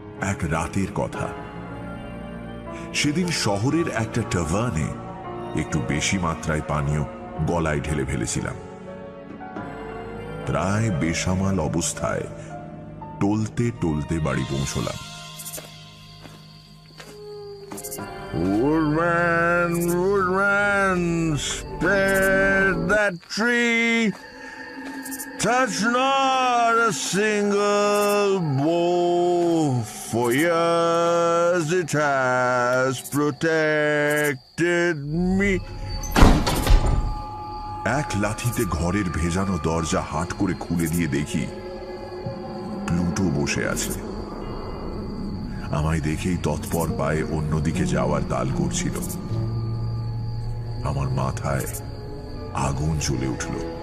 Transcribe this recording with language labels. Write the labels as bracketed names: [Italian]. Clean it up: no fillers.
[Bangla] এক রাতের কথা। সেদিন শহরের একটা টাভার্নে একটু বেশি মাত্রায় পানীয় গলায় ঢেলে ফেলেছিলাম। প্রায় বেসামাল অবস্থায় টলতে টলতে বাড়ি পৌঁছলাম। [English] Woodman, woodman, spare that tree. Touch not a single bough, for years it has protected me. [Bangla] এক লাথিতে ঘরের ভেজানো দরজা হাট করে খুলে দিয়ে দেখি প্লুটো বসে আছে। আমায় দেখেই তৎপর পায়ে অন্যদিকে যাওয়ার তাল করছিল। আমার মাথায় আগুন জ্বলে উঠল।